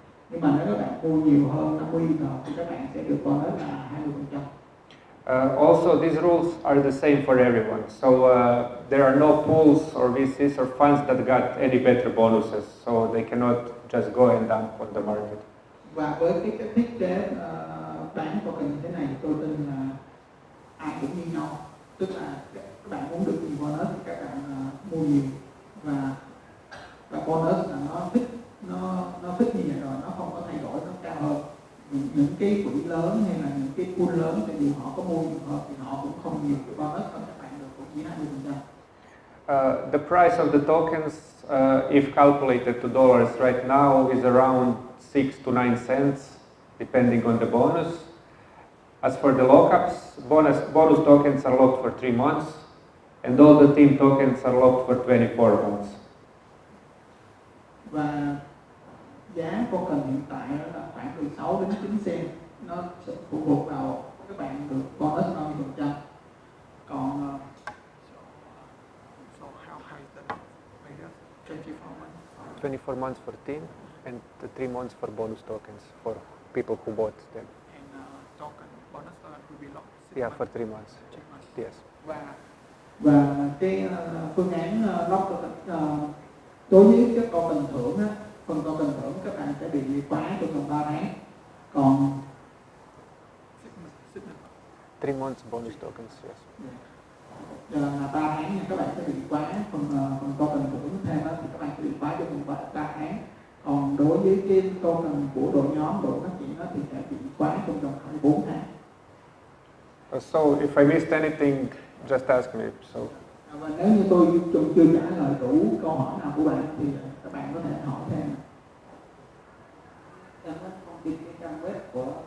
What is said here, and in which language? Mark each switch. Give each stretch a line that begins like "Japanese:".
Vietnamese: Nhưng mà nếu các bạn mua nhiều hơn 50 Ether thì các bạn sẽ được bonus là 20%.
English: Also, these rules are the same for everyone. So there are no pools or VCs or funds that got any better bonuses. So they cannot just go and dump on the market.
Vietnamese: Và với cái thiết kế bán token như thế này, tôi tin là ai cũng như nhau. Tức là các bạn muốn được nhiều bonus thì các bạn mua nhiều, và bonus là nó thích như vậy rồi, nó không có thay đổi, nó cao hơn. Những cái quỹ lớn hay là những cái pool lớn, thì dù họ có mua nhiều hơn thì họ cũng không nhiều cái bonus hơn các bạn được, cũng chỉ 20%.
English: The price of the tokens, if calculated to dollars right now, is around 6 to 9 cents, depending on the bonus. As for the lockups, bonus tokens are locked for 3 months, and all the team tokens are locked for 24 months.
Vietnamese: Và giá token hiện tại là khoảng từ 6 đến 9 cent, nó sẽ phụ thuộc vào các bạn được bonus bao nhiêu phần trăm. Còn
English: So how high is the rate? 24 months. 24 months for team, and 3 months for bonus tokens for people who bought them. And token bonus will be locked. Yeah, for 3 months. 3 months. Yes.
Vietnamese: Và cái phương án lock token đối với các token thưởng á, phần token thưởng các bạn sẽ bị khóa trong vòng 3 tháng. Còn
English: 3 months bonus tokens, yes.
Vietnamese: là 3 tháng nha, các bạn sẽ bị khóa phần token thưởng thêm đó, thì các bạn sẽ bị khóa trong vòng 3 tháng. Còn đối với cái token của đội nhóm, đội phát triển đó, thì sẽ bị khóa trong vòng 24 tháng.
English: So if I missed anything, just ask me. So.
Vietnamese: Và nếu như tôi chưa trả lời đủ câu hỏi nào của bạn thì các bạn có thể hỏi thêm. Em có thông tin cái trang web của